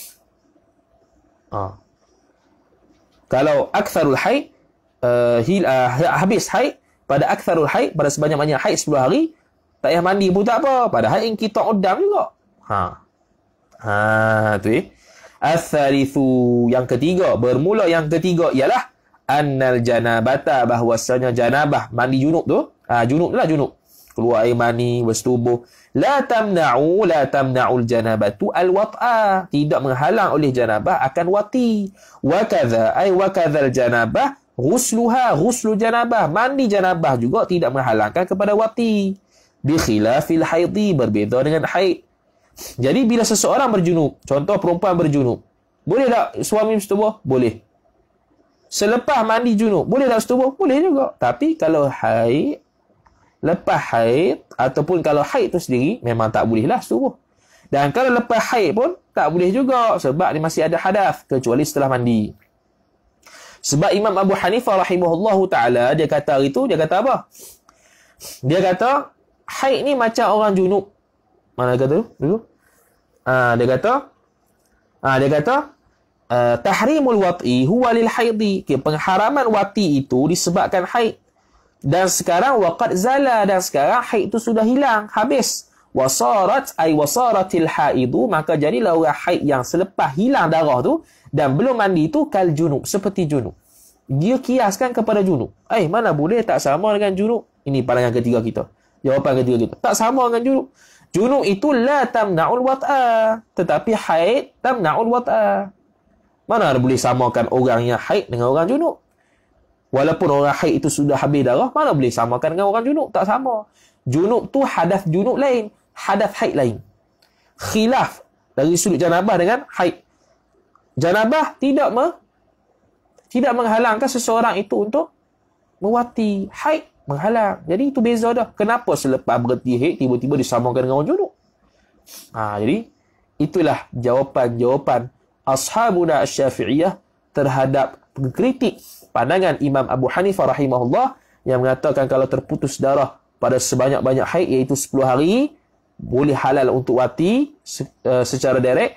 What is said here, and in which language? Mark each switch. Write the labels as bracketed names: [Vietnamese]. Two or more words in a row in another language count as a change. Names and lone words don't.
[Malay] Kalau [Arabic] aktsarul haid [Malay] habis haid, pada [Arabic] aktsarul haid, [Malay] pada sebanyak-banyak haid 10 hari, tak payah mandi pun tak apa, padahal [Arabic] inqita'ud dam [Malay] juga. Tu Al-thalithu, yang ketiga, bermula yang ketiga ialah [Arabic] annal janabata, [Malay] bahwasanya janabah, mandi junub tu, junub keluar air mani, bersetubuh, [Arabic] la tamna'ul janabatu al-wat'a, [Malay] tidak menghalang oleh janabah akan wati. [Arabic] Wa kadzal janabah ghuslu janabah, [Malay] mandi janabah juga tidak menghalangkan kepada wati. [Arabic] Bi khilafil haidi, [Malay] berbeza dengan haid. Jadi bila seseorang berjunub, contoh perempuan berjunub, boleh tak suami bersetubuh? Boleh. Selepas mandi junub, boleh tak bersetubuh? Boleh juga. Tapi kalau haid, lepas haid, ataupun kalau haid tu sendiri, memang tak bolehlah setubuh. Dan kalau lepas haid pun tak boleh juga, sebab dia masih ada hadas, kecuali setelah mandi. Sebab Imam Abu Hanifah [Arabic] rahimahullahu ta'ala, [Malay] dia kata apa? Dia kata haid ni macam orang junub. Mana kata dulu? Dia kata [Arabic] tahrimul wat'i huwa lil haidi, [Malay] pengharaman wati itu disebabkan haid. Dan sekarang [Arabic] waqad zala, [Malay] dan sekarang haid itu sudah hilang, habis. [Arabic] Wasaratil haidu, [Malay] maka jadilah orang haid yang selepas hilang darah tu dan belum mandi tu [Arabic] kal junub, [Malay] seperti junub. Dia kiaskan kepada junub. Mana boleh, tak sama dengan junub. Ini pandangan ketiga kita. Jawapan ketiga kita. Tak sama dengan junub. Junub itu [Arabic] la tamna'ul wat'a, [Malay] tetapi haid [Arabic] tamna'ul wat'a. [Malay] Mana boleh samakan orang yang haid dengan orang junub? Walaupun orang haid itu sudah habis darah, mana boleh samakan dengan orang junub? Tak sama. Junub tu hadas junub lain, hadas haid lain. Khilaf dari sudut janabah dengan haid. Janabah tidak menghalangkan seseorang itu untuk mewati. Haid menghalang. Jadi itu beza dah. Kenapa selepas berhenti haid tiba-tiba disamakan dengan orang junub? Jadi itulah jawapan [Arabic] ashabuna asy-Syafi'iyah [Malay] terhadap kritik pandangan Imam Abu Hanifah rahimahullah yang mengatakan kalau terputus darah pada sebanyak-banyak haid, iaitu 10 hari, boleh halal untuk wati secara direct.